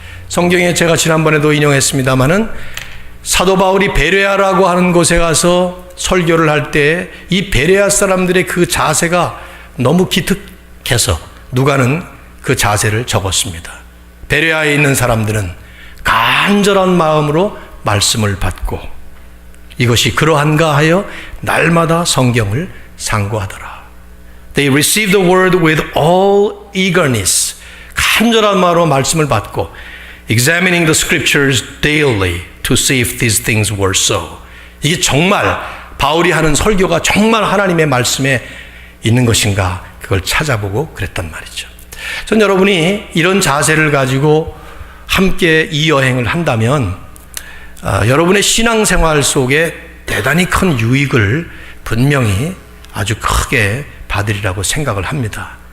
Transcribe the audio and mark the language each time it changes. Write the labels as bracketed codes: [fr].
[ko] 성경에 제가 지난번에도 인용했습니다마는 사도 바울이 베레아라고 하는 곳에 가서 설교를 할 때 이 베레아 사람들의 그 자세가 너무 기특해서 누가는 그 자세를 적었습니다. 베레아에 있는 사람들은 간절한 마음으로 말씀을 받고 이것이 그러한가 하여 날마다 성경을 상고하더라. [en] They received the word with all eagerness. [ko] 간절한 마음으로 말씀을 받고 [en] examining the scriptures daily to see if these things were so. [ko] 이게 정말 바울이 하는 설교가 정말 하나님의 말씀에 있는 것인가 그걸 찾아보고 그랬단 말이죠. 전 여러분이 이런 자세를 가지고 함께 이 여행을 한다면 여러분의 신앙생활 속에 대단히 큰 유익을 분명히 아주 크게 받으리라고 생각을 합니다.